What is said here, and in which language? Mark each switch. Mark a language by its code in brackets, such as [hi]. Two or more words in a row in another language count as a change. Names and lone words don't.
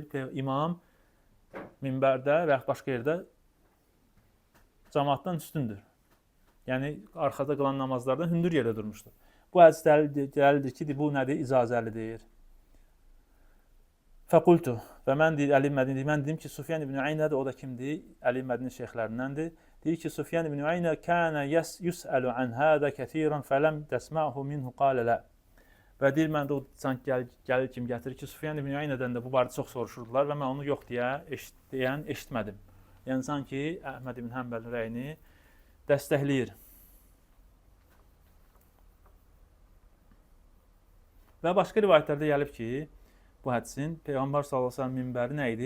[az] İmam minbərdə və ya başqa yerdə cəmaatdan üstündür. Yəni arxada qalan namazlardan hündür yerdə durmuşdur. Bu hədis dəlildir ki, bu nədir? İcazəlidir. Fəqultu və mən deyir Əli Mədini, mən dedim ki, Sufyan ibn Uyeynə də o da kimdir? Əli Mədini şeyxlərindəndir. Deyir ki, [ar] سفيان بن عيينة كان يسأل عن هذا كثيرا فلم أسمعه منه قال لا. [az] Və deyir mən də o sanki gəlir kimi gətirir ki, Sufyan ibn Uyeynədən də bu barədə çox soruşurdular və mən onu yox deyən eşitmədim. Yəni sanki Əhməd ibn Həmbəlin rəyini dəstəkləyir. Və başqa rivayətlərdə gəlib ki, bu hədisin Peyğəmbər [ar] صلى الله عليه وسلم [az] minbəri nə idi?